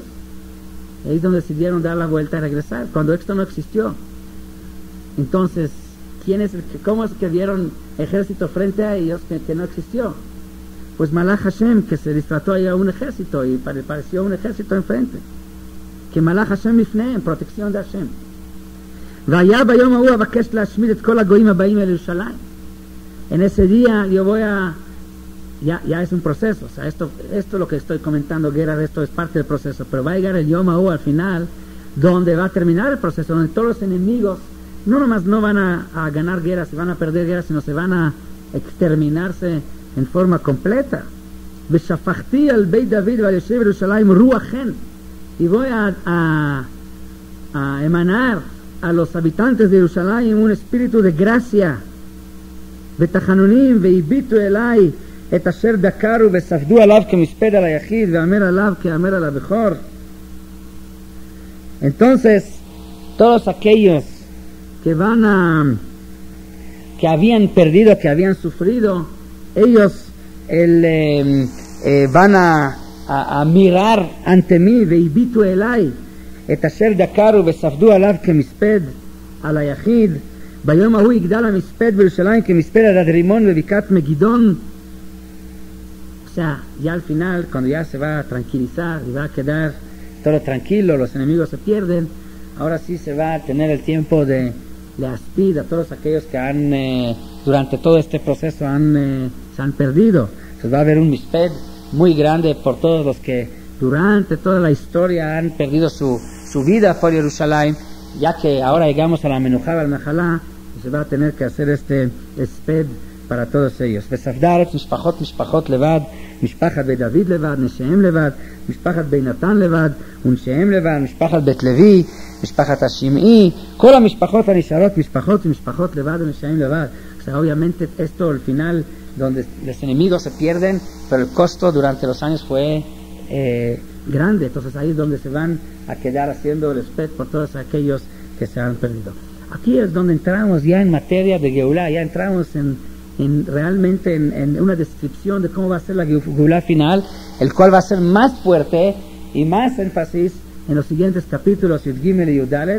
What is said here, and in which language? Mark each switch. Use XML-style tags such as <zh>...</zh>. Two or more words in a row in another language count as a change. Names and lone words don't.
<es>Ahí es donde decidieron dar la vuelta y regresar, cuando esto no existió. Entonces, ¿cómo es que vieron ejército frente a ellos que no existió? Pues</es> <he>מלאך השם,</he> <es>que se distrató ahí a un ejército y pareció un ejército enfrente.</es> <he>Que מלאך השם מפני,</he> <es>en protección de Hashem.</es> <he>והיה ביום ההוא אבקש להשמיד את כל הגוים הבאים על ירושלים.</he> <es>En ese día yo voy a... Ya es un proceso, o sea, esto lo que estoy comentando, guerra, esto es parte del proceso, pero va a llegar el</es> <he>יום ההוא</he> <es>al final, donde va a terminar el proceso, donde todos los enemigos no nomás no van a ganar guerras, se van a perder guerras, sino se van a exterminarse en forma completa.</es> <he>ושפכתי על בית דוד ועל יושב ירושלים רוח חן,</he> <es>y voy a emanar a los habitantes de Jerusalén un espíritu de gracia.</es> <he>ותחנונים והביטו אלי את אשר דקרו וספדו עליו כמספד על היחיד ואמר עליו כאמר על הבכור.</he> <es>Entonces todos aquellos que habían perdido, que habían sufrido, ellos van a mirar ante mí,</es> <he>והביטו אליי את אשר דקרו וספדו עליו כמספד על היחיד. ביום ההוא יגדל המספד בירושלים כמספד על הדרימון בבקעת מגידון.</he> <es>O sea, ya al final, cuando ya se va a tranquilizar y va a quedar todo tranquilo, los enemigos se pierden, ahora sí se va a tener el tiempo de aspid a todos aquellos que durante todo este proceso se han perdido. Entonces va a haber un misped muy grande por todos los que durante toda la historia han perdido su vida por Jerusalén, ya que ahora llegamos a la</es> <he>מנוחה אל נחלה,</he> <es>y se va a tener que hacer este misped para todos ellos.</es> <he>וספדרת משפחות לבד, משפחת בית דוד לבד, נשיהם לבד, משפחת בית נתן לבד, ונשיהם לבד, משפחת בית לוי, משפחת השמעי, כל המשפחות הנשארות משפחות ומשפחות לבד ונשיהם לבד.</he> <es>O sea, obviamente esto al final, donde los enemigos se pierden, pero el costo durante los años fue grande. Entonces ahí es donde se van a quedar haciendo el respeto por todos aquellos que se han perdido. Aquí es donde entramos ya en materia de Geulá, ya entramos realmente en una descripción de cómo va a ser la Geulá final, el cual va a ser más fuerte y más énfasis en los siguientes capítulos Yud Gimel y Yud Dalet.</es>